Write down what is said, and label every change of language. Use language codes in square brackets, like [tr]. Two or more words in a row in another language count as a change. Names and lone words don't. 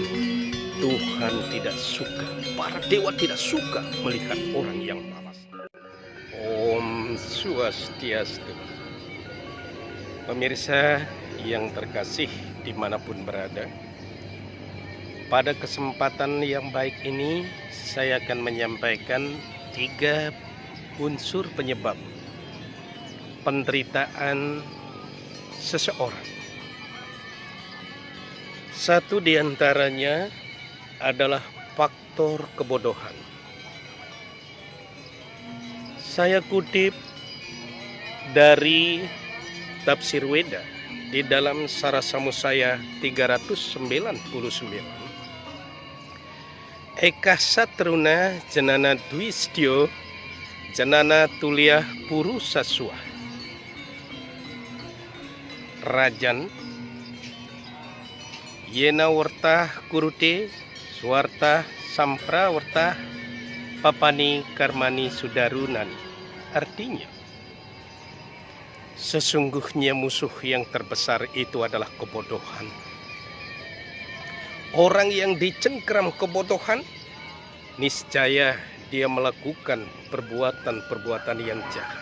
[id] Tuhan tidak suka, para dewa tidak suka melihat orang yang malas. [sa] Om Swastiastu. [id] Pemirsa yang terkasih dimanapun berada, pada kesempatan yang baik ini saya akan menyampaikan 3 unsur penyebab penderitaan seseorang. Satu diantaranya adalah faktor kebodohan. Saya kutip dari Tafsir Weda di dalam Sarasamosaya 399. [sa] Eka satruna janana dwistyo janana tuliah puru saswa. Rajan yena warta kurute swarta sampra warta papani karmani sudarunani. [id] Artinya, sesungguhnya musuh yang terbesar itu adalah kebodohan. Orang yang dicengkram kebodohan, niscaya dia melakukan perbuatan-perbuatan yang jahat.